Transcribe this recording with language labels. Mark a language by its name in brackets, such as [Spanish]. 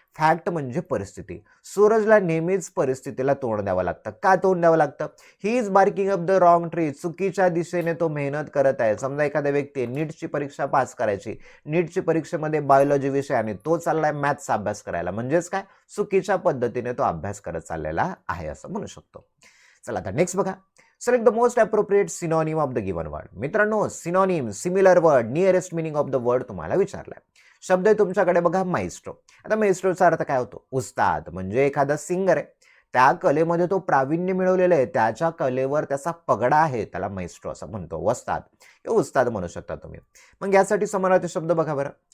[Marathi] Fact म्हणजे परिस्थिती. सूरजला नेहमीच परिस्थितीला तोंड द्यावं लागतं. का तोंड द्यावं लागतं? [English] He is barking up the wrong tree. [Marathi] चुकीच्या दिशेने तो मेहनत करत आहे. समजा एखाद्या व्यक्ती नीटची परीक्षा पास करायची, नीटची परीक्षेमध्ये बायोलॉजी विषय आणि तो चाललाय मॅथ्सचा अभ्यास करायला. म्हणजेच काय? चुकीच्या पद्धतीने तो अभ्यास करत चाललेला आहे असं म्हणू शकतो. चला आता नेक्स्ट बघा, [English] Select the most appropriate synonym of the given word. [Marathi] मित्रांनो synonym, similar word, [English] nearest meaning of the word [Marathi] तुम्हाला विचारलाय. शब्द आहे तुमच्याकडे बघा, माइस्ट्रो. आता माइस्ट्रोचा अर्थ काय होतो? उस्ताद. म्हणजे एखादा सिंगर आहे, त्या कलेमध्ये तो प्रावीण्य मिळवलेला आहे, त्याच्या कलेवर त्याचा पगडा आहे, त्याला माइस्ट्रो असं म्हणतो. वस्ताद किंवा उस्ताद म्हणू शकता तुम्ही. मग यासाठी समानार्थी शब्द बघा बरं.